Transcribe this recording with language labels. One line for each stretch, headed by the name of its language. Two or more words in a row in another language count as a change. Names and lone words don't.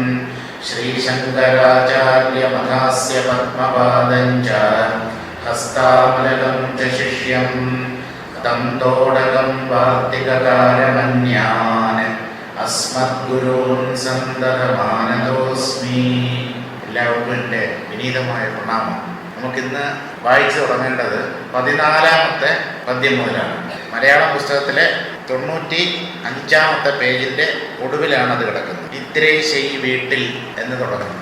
Sanskrit: श्रीशङ्कराचार्यमथास्य पद्मपादं च हस्तामलकं च शिष्यं तं तोडकं वार्तिककारमन्यान् अस्मद्गुरून् सन्दतमानतोऽस्मि.
Malayalam: എല്ലാവർക്കും എൻ്റെ വിനീതമായ പ്രണാമം. നമുക്കിന്ന് വായിച്ചു തുടങ്ങേണ്ടത് 14-ാമത്തെ പദ്യം മുതലാണ്. മലയാളം പുസ്തകത്തിലെ 95-ാമത്തെ പേജിൻ്റെ ഒടുവിലാണ് അത് കിടക്കുന്നത്. ഇത്രേശൈ വീട്ടിൽ എന്ന് തുടങ്ങുന്നത്.